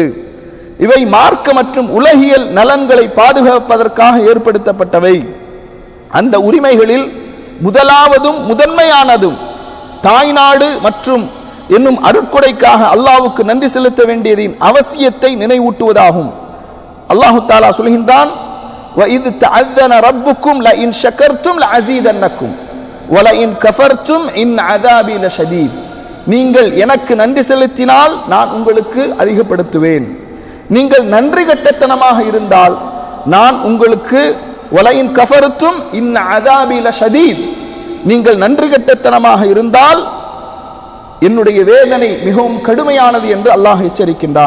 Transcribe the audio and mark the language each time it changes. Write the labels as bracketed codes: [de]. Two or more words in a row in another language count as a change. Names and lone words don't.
[ta] இவை மார்க்க மற்றும் உலகியல் நலன்களை பாதுகாப்பதற்காக ஏற்படுத்தப்பட்டவை. அந்த உரிமைகளில் முதலாவதும் முதன்மையானதும் தாய்நாடு மற்றும் என்னும் அருட்கொடைக்காக அல்லாஹ்வுக்கு நன்றி செலுத்த வேண்டியதின் அவசியத்தை நினைவூட்டுவதாகும். [ar] الله تعالى [ta] சொல்கின்றான், [ar] وَإِذْ تَعَذَّنَ رَبُّكُمْ لَئِنْ شَكَرْتُمْ لَأَزِيدَنَّكُمْ وَلَئِنْ كَفَرْتُمْ إِنَّ عَذَابِي لَشَدِيدٌ. [ta] நீங்கள் எனக்கு நன்றி செலுத்தினால் நான் உங்களுக்கு அதிகப்படுத்துவேன், நீங்கள் நன்றி கட்டத்தனமாக இருந்தால் நான் உங்களுக்கு [ar] ولئن كفرتم إن عذابي لشديد, [ta] நீங்கள் நன்றி கெட்டத்தனமாக இருந்தால் என்னுடைய வேதனை மிகவும் கடுமையானது என்று அல்லாஹ் எச்சரிக்கின்றான்.